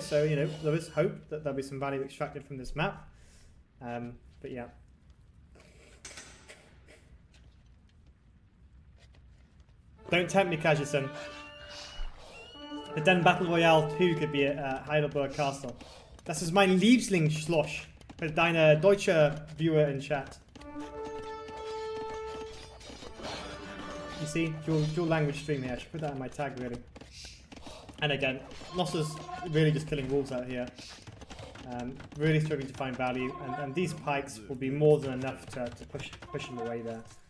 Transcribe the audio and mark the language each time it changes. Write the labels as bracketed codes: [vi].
[en] So, you know, there is hope that there'll be some value extracted from this map. But yeah. Don't tempt me, Kajison. The Den Battle Royale 2 could be at Heidelberg Castle. [de] Das ist mein Lieblingsschloss. Für deine deutsche Viewer [en] in chat. You see, dual language stream here. I should put that in my tag, really. And again, Nosta's really just killing wolves out here. Really struggling to find value, and these pikes will be more than enough to push him away there.